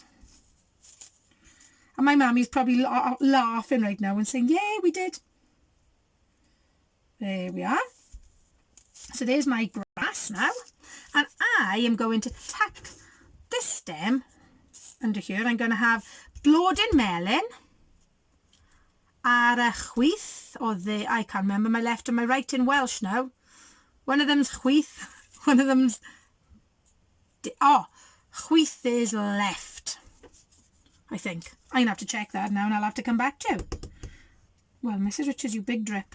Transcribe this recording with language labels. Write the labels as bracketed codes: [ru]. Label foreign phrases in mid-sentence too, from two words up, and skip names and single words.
[en] And my Mammy's probably laughing right now and saying, yeah, we did. There we are. So there's my grass now, and I am going to tack this stem under here. I'm going to have [cy] blodyn melyn ar y chwith, [en] or the, I can't remember my left and my right in Welsh now. One of them's chwith, one of them's, chwith is left, I think. I'm going to have to check that now, and I'll have to come back to. Well, Mrs. Richards, you big drip.